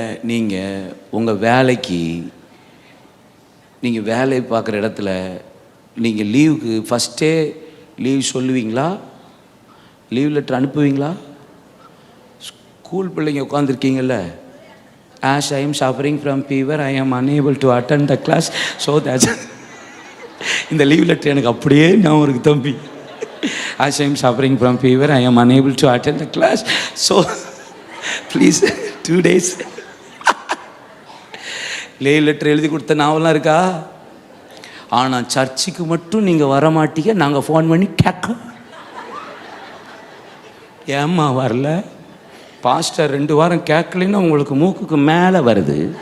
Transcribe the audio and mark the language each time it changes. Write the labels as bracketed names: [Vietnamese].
[Tamil] நீங்கள் உங்கள் வேலைக்கு, நீங்கள் வேலை பார்க்குற இடத்துல நீங்கள் லீவுக்கு ஃபஸ்ட்டே லீவ் சொல்லுவீங்களா? Leave letter அனுப்புவீங்களா? ஸ்கூல் பிள்ளைங்க உட்காந்துருக்கீங்கள்ல, [English] as I am suffering from fever, I am unable to attend the class. So that's [Tamil] இந்த லீவ் லெட்டர் எனக்கு அப்படியே ஞாபகம் இருக்கு தம்பி. [English] As I am suffering from fever, I am unable to attend the class. So please 2 days. [Tamil] Leave letter எழுதி கொடுத்த ஞாபகம் இருக்கா? ஆனால் சர்ச்சுக்கு மட்டும் நீங்கள் வர மாட்டீங்க, நாங்கள் ஃபோன் பண்ணி கேட்க. ஏம்மா வரல? பாஸ்டர் 2 வாரம் கேட்கலன்னா உங்களுக்கு மூக்குக்கு மேலே வருது.